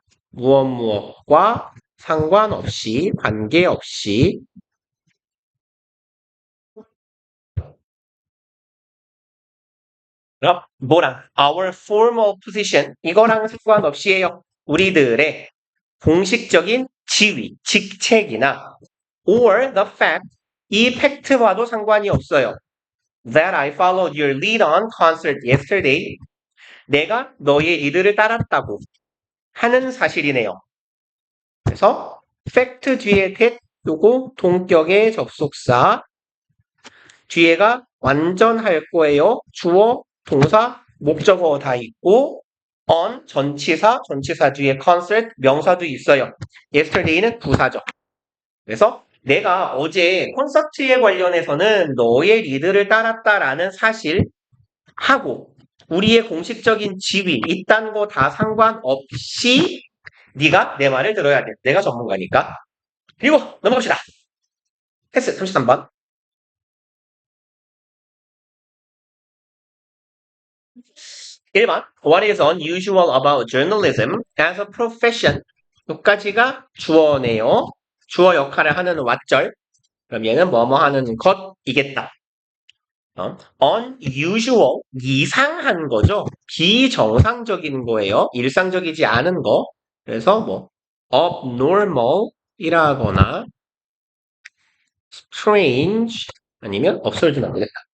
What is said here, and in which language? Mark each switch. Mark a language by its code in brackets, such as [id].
[ko] 무엇 무엇과 상관없이 관계없이 그럼 뭐랑 [en] our formal position [ko] 이거랑 상관없이에요. 우리들의 공식적인 지위, 직책이나 [en] or the fact [ko] 이 팩트와도 상관이 없어요. [en] That I followed your lead on concert yesterday. [ko] 내가 너의 리드를 따랐다고 하는 사실이네요. 그래서 fact 뒤에 that 요거 동격의 접속사 뒤에가 완전할 거예요. 주어, 동사, 목적어 다 있고 on 전치사, 전치사 뒤에 concert 명사도 있어요. yesterday는 부사죠. 그래서 내가 어제 콘서트에 관련해서는 너의 리드를 따랐다라는 사실하고 우리의 공식적인 지위 이딴 거 다 상관없이 네가 내 말을 들어야 돼. 내가 전문가니까. 그리고 넘어갑시다. 패스 33번. 1번. [en] What is unusual about journalism as a profession? [ko] 여기까지가 주어네요. 주어 역할을 하는 왓절. 그럼 얘는 뭐뭐 하는 것이겠다. unusual, 이상한 거죠. 비정상적인 거예요. 일상적이지 않은 거. 그래서 뭐 abnormal 이라거나 strange 아니면 absurd는 안 되겠다.